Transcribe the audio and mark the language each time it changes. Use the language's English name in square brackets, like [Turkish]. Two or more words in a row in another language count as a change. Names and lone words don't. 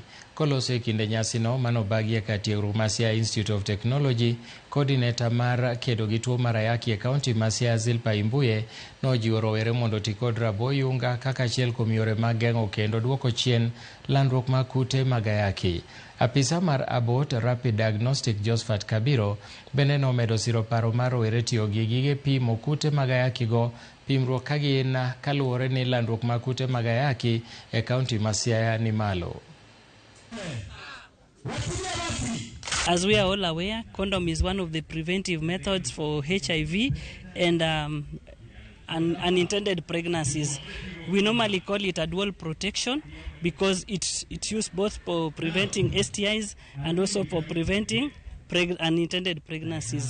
[Luo (Kenya and Tanzania)] Kolose e kinde nyasino manobagie kar tiegruok ma Siaya Institute of Technology, coordinator mar kedo gi tuo mar Ayaki e kaunti ma Siaya Zilpa Imbuye nojiwo rowere mondo oti kod rabo yunga kaka achiel kuom yore mag geng'o kendo duoko chien landruok mag kute mag Ayaki. Apisa mar Abot Rapid Diagnostic Josephat Kabiro bende nomedo siro paro mar rowere tiyo gi gige pimo kute mag Ayaki go pimruok ka gin kaluwore ni landruok mag kute mag Ayaki e kaunti ma Siaya ni malo. [English] As we are all aware, condom is one of the preventive methods for HIV and unintended pregnancies. We normally call it a dual protection because it's used both for preventing STIs and also for preventing unintended pregnancies.